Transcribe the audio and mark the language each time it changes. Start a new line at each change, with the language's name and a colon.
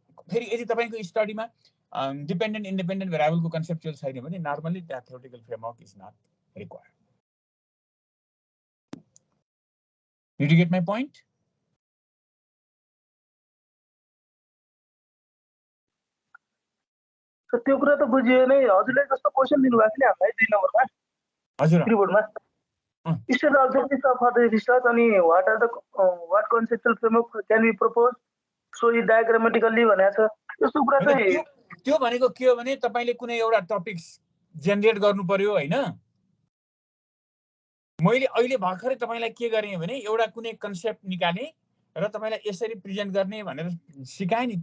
Nepali: फेरि यदि तपाईको स्टडीमा डिपेन्डेन्ट इन्डिपेन्डेन्ट भेरिएबलको कन्सेप्चुअल छैन भने
English: Normally that theoretical framework is not required. Did you get my point?
Nepali: So त्यो कुरा त बुझियो नै. हजुरले जस्तो क्वेशन दिनु भएको थियो हामीलाई 2 नम्बरमा. हजुर. रिपोर्टमा.
English: State objectives of the research
Nepali: अनि
English: what conceptual framework can we propose? So it diagrammatically
Nepali: भनेको छ. यस्तो कुरा चाहिँ त्यो भनेको के हो भने तपाईले कुनै एउटा टपिक्स जेनेरेट गर्नु पर्यो हैन. मैले अहिले भर्खरै तपाईलाई के गरेँ भने एउटा कुनै कन्सेप्ट निकाले र तपाईलाई यसरी प्रेजेन्ट गर्ने भनेर सिकाए नि.